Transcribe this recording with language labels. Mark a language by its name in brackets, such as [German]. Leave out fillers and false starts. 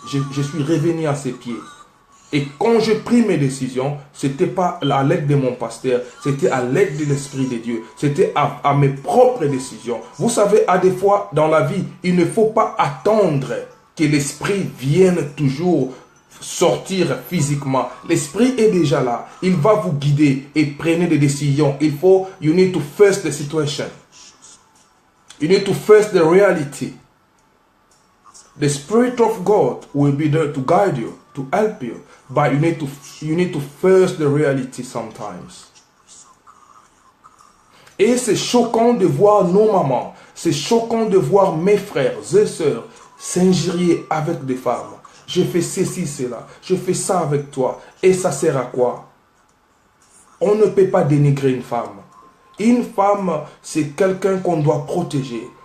[French] Je suis revenu à ses pieds. Et quand j'ai pris mes décisions, ce n'était pas à l'aide de mon pasteur, c'était à l'aide de l'Esprit de Dieu. C'était à mes propres décisions. Vous savez, à des fois dans la vie, il ne faut pas attendre que l'esprit vienne toujours sortir physiquement. L'esprit est déjà là. Il va vous guider et prenez des décisions. [English] You need to face the situation. You need to face the reality. The Spirit of God will be there to guide you, to help you. But you need to face the reality sometimes. [French] Et c'est choquant de voir nos mamans. C'est choquant de voir mes frères et sœurs s'injurier avec des femmes. Je fais ceci, cela. Je fais ça avec toi. Et ça sert à quoi? On ne peut pas dénigrer une femme. Une femme, c'est quelqu'un qu'on doit protéger.